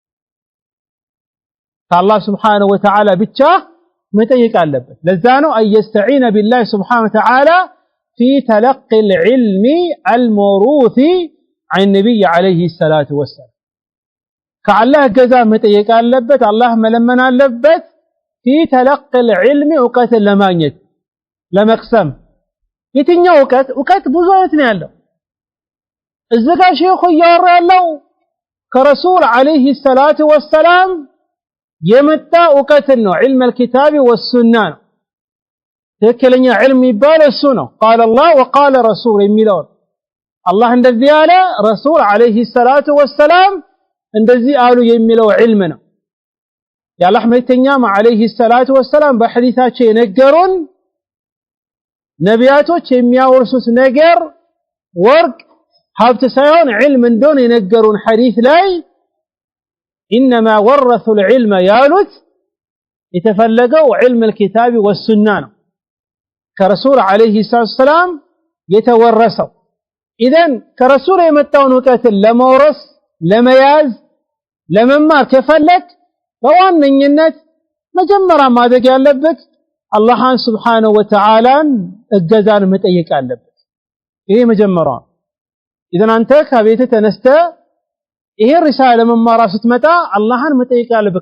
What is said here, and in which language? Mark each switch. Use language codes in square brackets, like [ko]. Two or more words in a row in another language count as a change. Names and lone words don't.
[ar] ከአላህ Subhanahu Wa Ta'ala [am] ብቻ መጠየቅ አለበት ለዛ ነው [ar] أن يستعين بالله سبحانه وتعالى في تلقي العلم الموروث عن النبي عليه الصلاة والسلام كالله جزا متيك አለበት الله [am] መለመን አለበት [ar] في تلقي العلم [am] ዕውቀት ለማግኘት ለመቅሰም የትኛው ዕውቀት ብዙ አይነት ነው ያለው እዚህ ጋር ሼኹ እያወራ ያለው ከረሱል [ar] عليه الصلاة والسلام [am] የመጣ ዕውቀት ነው [ar] علم الكتاب والسنة [am] ነው ትክክለኛ ዒልም ይባላል እሱ ነው [ar] قال الله وقال رسول [am] የሚለው አላህ እንደዚህ ያለ ረሱል [ar] عليه الصلاة والسلام [am] እንደዚህ አሉ የሚለው ዒልም ነው ያላህ መልእክተኛም [ar] عليه الصلاة والسلام [am] በሐዲሳቸው የነገሩን ነቢያቶች የሚያወርሱት ነገር ወርቅ ሀብት ሳይሆን ዒልም እንደሆነ የነገሩን ሐዲስ ላይ [ar] انما ورثوا العلم [am] ያሉት የተፈለገው [ar] علم الكتاب والسنة [am] ነው ከረሱል [ar] عليه الصلاة والسلام [am] የተወረሰው ኢዘን ከረሱል የመጣውን ዕውቀትን ለመውረስ ለመያዝ ለመማር ከፈለክ በዋነኝነት መጀመሪያ ማድረግ ያለበት አላህን [ar] سبحانه وتعالى [am] እገዛን መጠየቅ አለበት። ይሄ መጀመሪያው። ኢዘን አንተ ከቤት ተነስተ ይሄ ሪሳላ ለመማር ስትመጣ አላህን መጠየቅ አለበት።